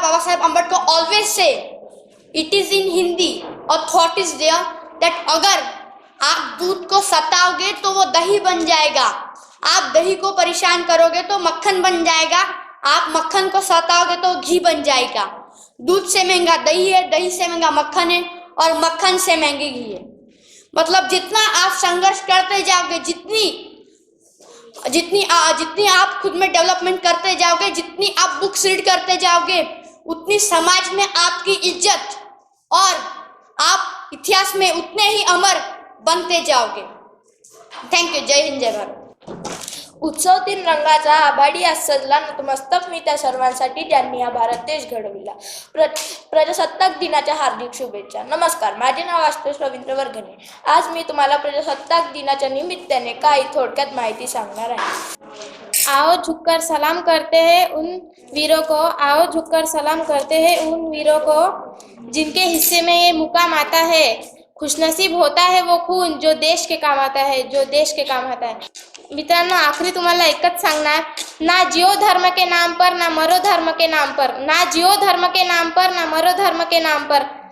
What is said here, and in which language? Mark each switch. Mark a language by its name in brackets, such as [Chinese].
[English] Babasaheb Ambedkar always say, it is in Hindi, a thought is there that [Hindi] अगर आप दूध को सताओगे तो वो दही बन जाएगा, आप दही को परेशान करोगे तो मक्खन बन जाएगा, आप मक्खन को सताओगे तो घी बन जाएगा। दूध से महंगा दही है, दही से महंगा मक्खन है, और मक्खन से महंगी घी है। मतलब जितना आप संघर्ष करते जाओगे, जितनी आप खुद में डेवलपमेंट करते जाओगे, जितनी आप बुक्स रीड करते जाओगे, उतनी समाज में आपकी इज्जत और आप इतिहास में उतने ही अमर बनते जाओगे। Thank you. जय हिंद, जय भारत। [Marathi] उत्सव तीन रंगाचा आभाडी आज सजला नतमस्तक मी त्या सर्वांसाठी ज्यांनी हा भारत देश घडविला. प्रजासत्ताक दिनाच्या हार्दिक शुभेच्छा. नमस्कार, माझे नाव आशुतोष रवींद्र वर्गणे. आज मी तुम्हाला प्रजासत्ताक दिनाच्या निमित्ताने काही थोडक्यात माहिती सांगणार आहे. [Hindi] आओ झुककर सलाम करते हैं उन वीरों को, आओ झुककर सलाम करते हैं उन वीरों को जिनके हिस्से में ये मुकाम आता है. खुशनसीब होता है वो खून जो देश के काम आता है, जो देश के काम आता है. [Marathi] मित्रांनो, आखरी तुम्हाला एकच सांगणार, [Hindi] ना जियो धर्म के नाम पर, ना मरो धर्म के नाम पर, ना जियो धर्म के नाम पर, ना मरो धर्म के नाम पर.